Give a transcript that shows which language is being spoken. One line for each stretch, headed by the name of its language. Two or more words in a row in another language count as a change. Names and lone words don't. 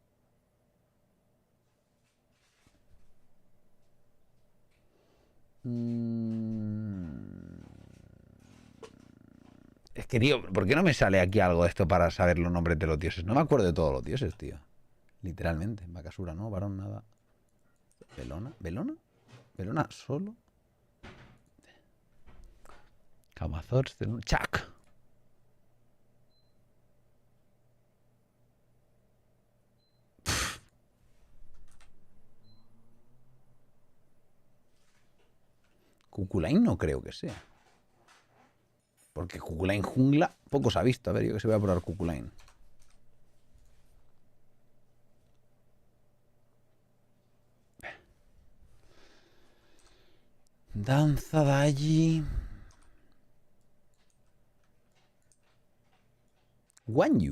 Spanish: Es que, tío, ¿por qué no me sale aquí algo de esto para saber los nombres de los dioses? No me acuerdo de todos los dioses, tío. Literalmente. Bakasura, ¿no? Varón, nada. ¿Belona? ¿Belona? ¿Belona solo? Camazor, Chak. Kukulain no creo que sea. Porque Kukulain jungla poco se ha visto. A ver, yo que se voy a probar Kukulain. Danza de allí. Wanyu.